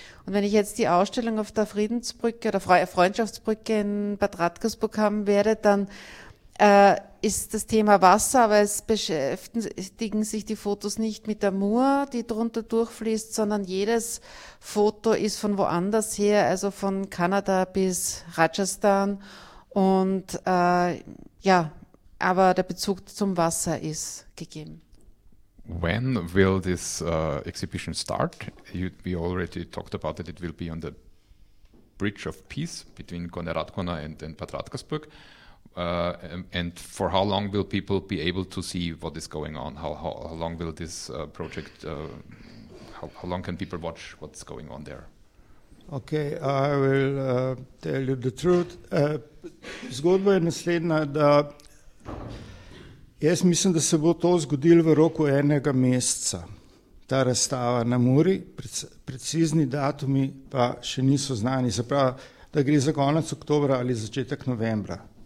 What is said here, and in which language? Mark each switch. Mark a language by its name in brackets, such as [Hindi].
[German] Und wenn ich jetzt die Ausstellung auf der Friedensbrücke oder Freundschaftsbrücke in Bad Radkersburg haben werde, dann ist das Thema Wasser, aber es beschäftigen sich die Fotos nicht mit der Mur, die drunter durchfließt, sondern jedes Foto ist von woanders her, also von Kanada bis Rajasthan Und ja, aber der Bezug zum Wasser ist gegeben. [English] When will this exhibition start? We already talked about it. It will be on the Bridge of Peace between Konrad-Konau and Bad Radkersburg. And for how long will people be able to see what is going on? How long will this project, how long can people watch what's going on there? Okay, I will tell you the truth. [Slovenian] Zgodba je naslednja, da jaz mislim, da se bo to zgodilo v roku enega meseca. Ta razstava na Muri, precizni datumi pa še niso znani, zapravo, da gre za konec oktobra ali začetek novembra.